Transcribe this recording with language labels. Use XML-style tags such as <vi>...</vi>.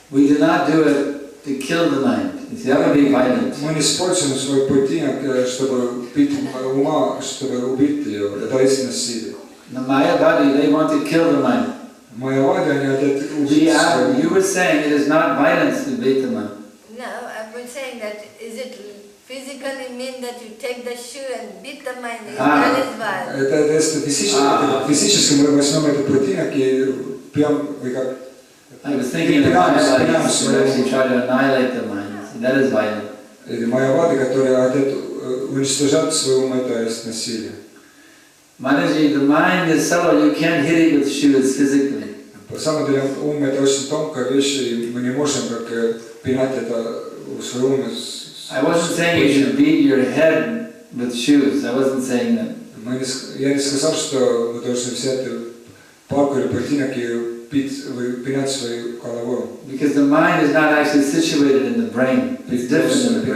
<en>We do not do it to kill the mind. That would be violent.</en> <ru>Мы не используем свой ботинок, чтобы бить ума, чтобы убить ее. Это есть насилие.</ru> <en>The Mayavadi, they want to kill the mind.</en> <ru>Mayavadi, они хотят убить свой ум.</ru> <en>You were saying it is not violence to beat the mind. No, I've been saying that is it physically mean that you take the shoe and beat the mind, that is violence.</en> <ru>Это если физически мы возьмем этот ботинок и прям как.</ru> <en>I was thinking of Mayavadis who actually try to annihilate the mind. That is violent.</en> <ru>Mayavadi, которые хотят уничтожать свой ум, это есть насилие.</ru> <en>Mataji, the mind is subtle. You can't hit it with shoes physically.</en> <ru>По самом деле ум это очень тонкая вещь, и мы не можем как пинать это в свой ум.</ru> <en>I wasn't saying you should beat your head with shoes. I wasn't saying that.</en> <ru>Я не сказал, что мы должны взять палку или ботинок и пинать свою голову.</ru> <en>Because the mind is not actually situated in the brain. It's different in the brain.</en>